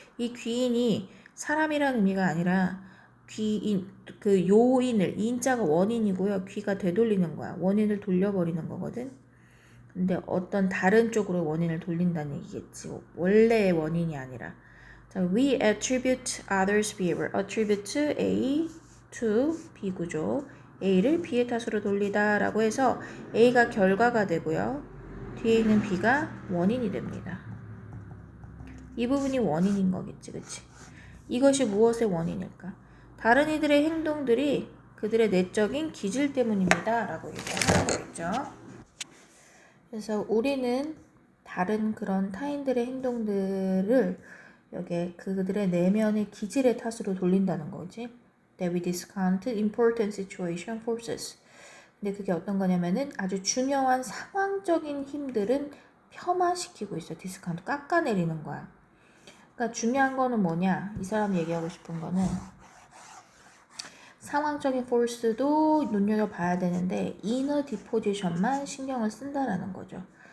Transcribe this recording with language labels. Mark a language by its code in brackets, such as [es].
[ko] 이 귀인이 사람이라는 의미가 아니라 귀인, 그 요인을, 인자가 원인이고요. 귀가 되돌리는 거야. 원인을 돌려버리는 거거든. 근데 어떤 다른 쪽으로 원인을 돌린다는 얘기겠지. 원래의 원인이 아니라. 자, [en] we attribute others' behavior. attribute A to B 구조. [ko] A를 B의 탓으로 돌리다 라고 해서 A가 결과가 되고요. 뒤에 있는 B가 원인이 됩니다. 이 부분이 원인인 거겠지, 그치? 이것이 무엇의 원인일까? 다른 이들의 행동들이 그들의 내적인 기질 때문입니다 라고 얘기하는 거겠죠. 그래서 우리는 다른 그런 타인들의 행동들을 여기 그들의 내면의 기질의 탓으로 돌린다는 거지. [en] That we discount important situation forces. [ko] 근데 그게 어떤 거냐면은 아주 중요한 상황적인 힘들은 폄하시키고 있어. 디스카운트 깎아내리는 거야. 그러니까 중요한 거는 뭐냐? 이 사람 얘기하고 싶은 거는 상황적인 포스도 눈여겨봐야 되는데 이너 디포지션만 신경을 쓴다라는 거죠.